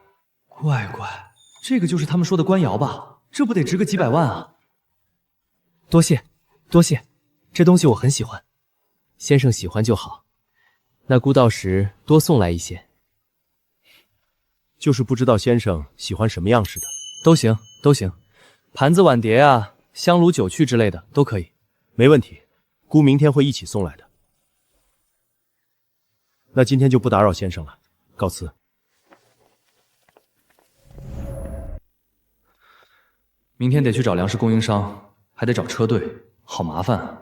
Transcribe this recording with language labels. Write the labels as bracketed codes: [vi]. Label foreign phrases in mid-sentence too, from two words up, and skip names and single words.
[zh] 乖乖，这个就是他们说的官窑吧？这不得值个几百万啊！多謝，多謝，這東西我很喜歡。先生喜歡就好，那姑到時多送來一些。就是不知道先生喜歡什麼樣式的。都行，都行，盤子碗碟啊，香爐酒器之類的都可以。沒問題，姑明天會一起送來的。那今天就不打擾先生了，告辭。明天得去找糧食供應商，還得找車隊，好麻煩啊！